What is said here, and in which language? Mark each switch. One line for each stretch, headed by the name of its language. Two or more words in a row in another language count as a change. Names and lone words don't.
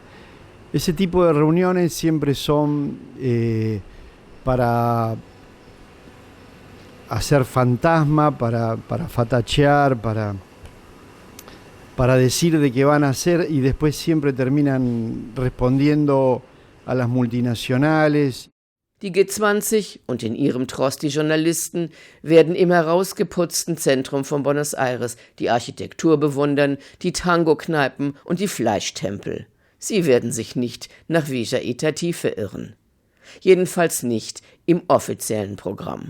Spanish: Ese tipo de reuniones siempre son para hacer fantasma, para fatachear, para decir de qué van a hacer y después siempre terminan respondiendo a las multinacionales.
German: Die G20 und in ihrem Tross die Journalisten werden im herausgeputzten Zentrum von Buenos Aires die Architektur bewundern, die Tango-Kneipen und die Fleischtempel. Sie werden sich nicht nach Villa Itatí verirren. Jedenfalls nicht im offiziellen Programm.